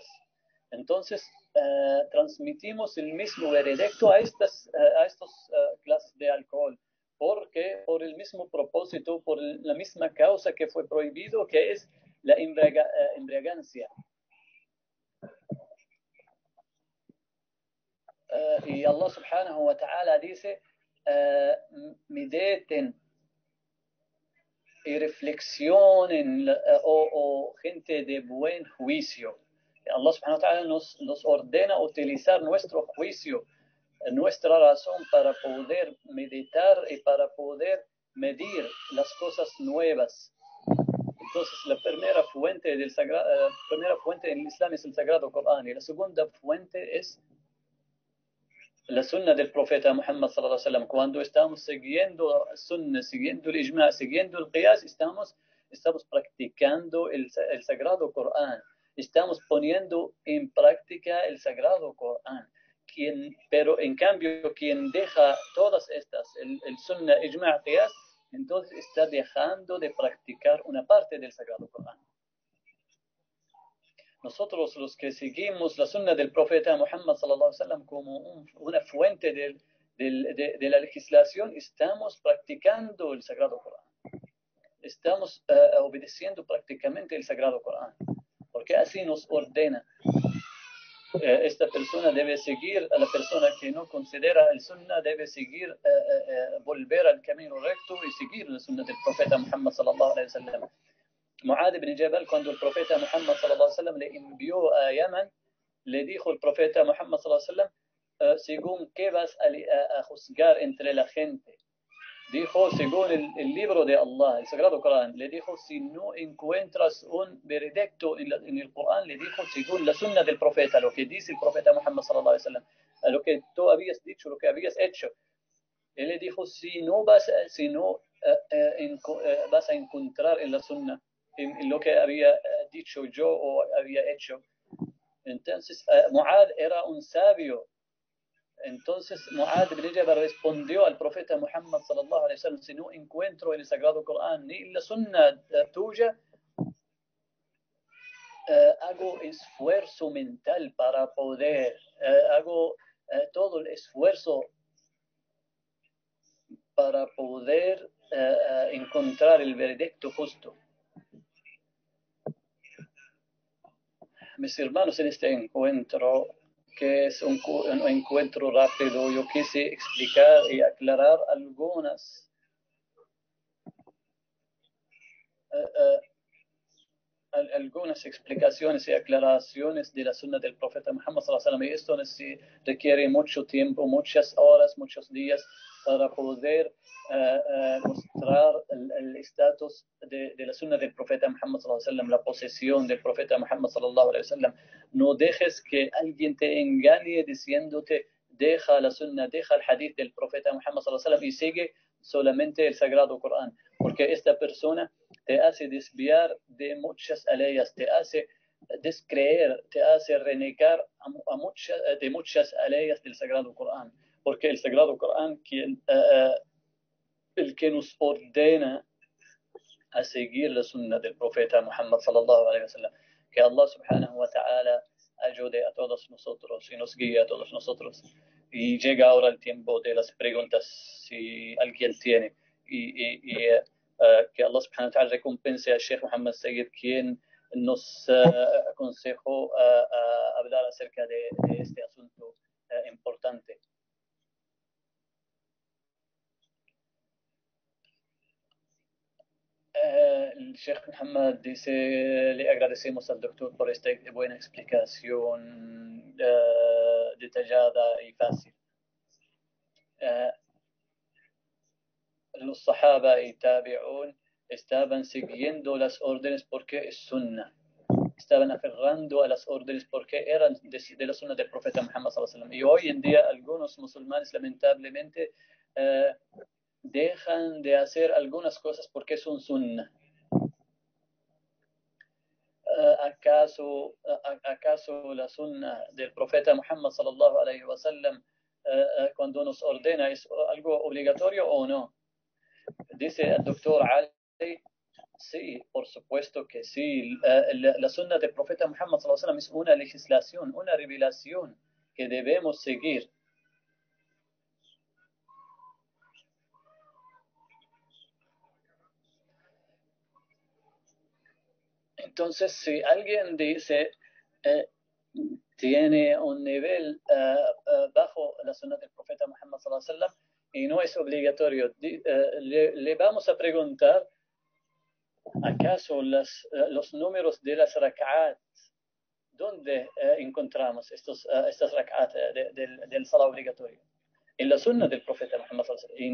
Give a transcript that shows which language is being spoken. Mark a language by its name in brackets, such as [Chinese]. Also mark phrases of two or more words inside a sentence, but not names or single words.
[Spanish] Entonces, transmitimos el mismo veredicto a estas clases de alcohol, porque por el mismo propósito, por la misma causa que fue prohibido, que es la embriagancia. Y Allah [Arabic] سبحانه وتعالى [Spanish] dice, mediten y reflexionen o gente de buen juicio. Allah [Arabic] سبحانه وتعالى [Spanish] nos ordena utilizar nuestro juicio, nuestra razón para poder meditar y para poder medir las cosas nuevas. Entonces, la primera fuente en el Islam es el Sagrado Corán, y la segunda fuente es la sunna del profeta Muhammad [Arabic] صلى الله عليه وسلم. [Spanish] Cuando estamos siguiendo sunna, siguiendo el ijma', siguiendo el qiyas, estamos practicando el Sagrado Corán. Estamos poniendo en práctica el Sagrado Corán. Pero en cambio, quien deja todas estas, el [Arabic] سنة، إجماع، قياس, [Spanish] entonces está dejando de practicar una parte del Sagrado Corán. Nosotros, los que seguimos la sunna del profeta Muhammad [Arabic] صلى الله عليه وسلم [Spanish] como una fuente de la legislación, estamos practicando el Sagrado Corán. Estamos obedeciendo prácticamente el Sagrado Corán, porque así nos ordena. Esta persona debe seguir, a la persona que no considera el sunna debe seguir, volver al camino recto y seguir la sunna del profeta Muhammad [Arabic] صلى الله عليه وسلم. [Spanish] Mu'adh ibn Jabal, cuando el profeta Muhammad [Arabic] صلى الله عليه وسلم [Spanish] le envió a Yemen, le dijo el profeta Muhammad [Arabic] صلى الله عليه وسلم, [Spanish] según qué vas a juzgar entre la gente. Dijo, según el libro de Allah, el Sagrado Corán. Le dijo, si no encuentras un veredicto en el Corán, le dijo, según la sunna del profeta, lo que dice el profeta Muhammad [Arabic] صلى الله عليه وسلم, [Spanish] lo que tú habías dicho, lo que habías hecho. Él le dijo, si no vas a encontrar en la sunna en lo que había dicho yo o había hecho. Entonces, Mu'adh era un sabio. Entonces, Mu'adh ibn Jabal respondió al profeta Muhammad [Arabic] صلى الله عليه وسلم, [Spanish] si no encuentro en el Sagrado Corán ni en la sunna tuya, hago esfuerzo mental para poder, hago todo el esfuerzo para poder encontrar el veredicto justo. Mis hermanos, en este encuentro, que es un encuentro rápido, yo quise explicar y aclarar algunas explicaciones y aclaraciones de la sunna del profeta Muhammad [Arabic] صلى الله عليه وسلم. [Spanish] Y esto requiere mucho tiempo, muchas horas, muchos días para poder mostrar el estatus de la sunna del profeta Muhammad [Arabic] صلى الله عليه وسلم, [Spanish] la posesión del profeta Muhammad [Arabic] صلى الله عليه وسلم. [Spanish] No dejes que alguien te engañe diciéndote, deja la sunna, deja el hadith del profeta Muhammad [Arabic] صلى الله عليه وسلم [Spanish] y sigue solamente el Sagrado Corán, porque esta persona te hace desviar de muchas aleyas, te hace descreer, te hace renegar de muchas aleyas del Sagrado Corán, porque el Sagrado Corán, el que nos ordena a seguir la sunna del profeta Muhammad [Arabic] صلى الله عليه وسلم. [Spanish] Que Allah [Arabic] سبحانه وتعالى [Spanish] ayude a todos nosotros y nos guíe a todos nosotros. Y llega ahora el tiempo de las preguntas, si alguien tiene. Y que Allah [Arabic] سبحانه وتعالى [Spanish] recompense al Sheikh Muhammad Sayyid, quien nos aconsejó hablar acerca de este asunto importante. El Sheikh Muhammad dice, le agradecemos al doctor por esta buena explicación detallada y fácil. Los sahaba y tabi'un estaban siguiendo las órdenes porque es sunnah. Estaban aferrando a las órdenes porque eran de la sunnah del profeta Muhammad [Arabic] صلى الله عليه وسلم. [Spanish] Y hoy en día algunos musulmanes lamentablemente dejan de hacer algunas cosas porque son sunnah. ¿Acaso la sunnah del profeta Muhammad [Arabic] صلى الله عليه وسلم [Spanish] cuando nos ordena es algo obligatorio o no? Dice el doctor Ali, sí, por supuesto que sí. La sunnah del profeta Muhammad [Arabic] صلى الله عليه وسلم [Spanish] es una legislación, una revelación que debemos seguir. Entonces, si alguien dice tiene un nivel bajo la sunnah del profeta Muhammad [Arabic] صلى الله عليه وسلم [Spanish] y no es obligatorio, le vamos a preguntar, ¿acaso los números de las rak'at, dónde encontramos estas rak'at del salah obligatorio? En la sunnah del profeta Muhammad [Arabic] صلى الله عليه وسلم.